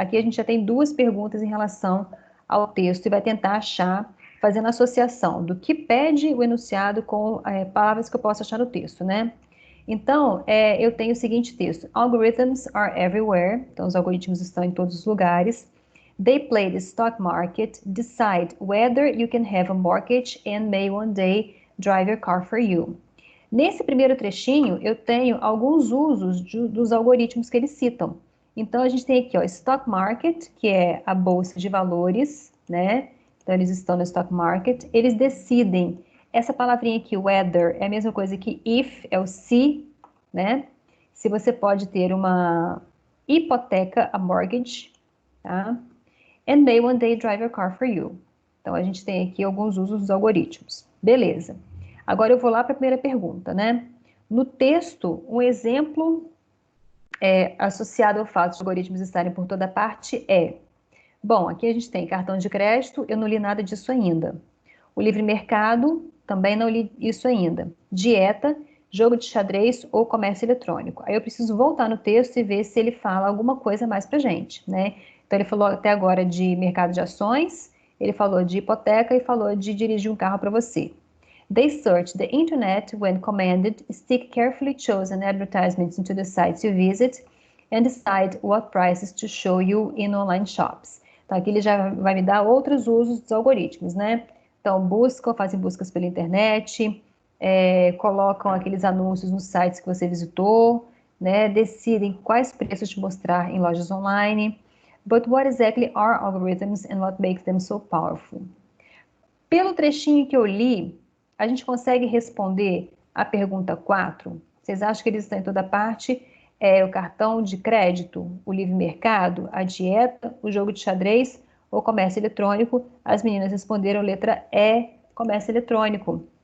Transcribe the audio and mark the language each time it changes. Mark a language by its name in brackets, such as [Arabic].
[Portuguese] Aqui a gente já tem duas perguntas em relação ao texto e vai tentar achar, fazendo associação do que pede o enunciado com palavras que eu posso achar no texto, né? Então, eu tenho o seguinte texto: [English] Algorithms are everywhere. [Portuguese] Então, os algoritmos estão em todos os lugares. [English] They play the stock market, decide whether you can have a mortgage and may one day drive your car for you. [Portuguese] Nesse primeiro trechinho, eu tenho alguns usos dos algoritmos que eles citam. Então, a gente tem aqui, ó, stock market, que é a bolsa de valores, né? Então, eles estão no stock market. Eles decidem. Essa palavrinha aqui, whether, é a mesma coisa que if, é o se, né? Se você pode ter uma hipoteca, a mortgage, tá? [English] And may one day drive your car for you. [Portuguese] Então, a gente tem aqui alguns usos dos algoritmos. Beleza. Agora eu vou lá para a primeira pergunta, né? No texto, um exemplo associado ao fato de algoritmos estarem por toda parte é... Bom, aqui a gente tem cartão de crédito, eu não li nada disso ainda. O livre mercado, também não li isso ainda. Dieta, jogo de xadrez ou comércio eletrônico. Aí eu preciso voltar no texto e ver se ele fala alguma coisa mais pra gente, né? Então ele falou até agora de mercado de ações, ele falou de hipoteca e falou de dirigir um carro para você. [English] They search the internet when commanded, stick carefully chosen advertisements into the sites you visit, and decide what prices to show you in online shops. [Portuguese] Então, aqui ele já vai me dar outros usos dos algoritmos, né? Então, fazem buscas pela internet, colocam aqueles anúncios nos sites que você visitou, né? Decidem quais preços te mostrar em lojas online. [English] But what exactly are algorithms and what makes them so powerful? [Portuguese] Pelo trechinho que eu li, a gente consegue responder a pergunta 4? Vocês acham que eles estão em toda parte? O cartão de crédito, o livre mercado, a dieta, o jogo de xadrez ou comércio eletrônico? As meninas responderam letra E, comércio eletrônico.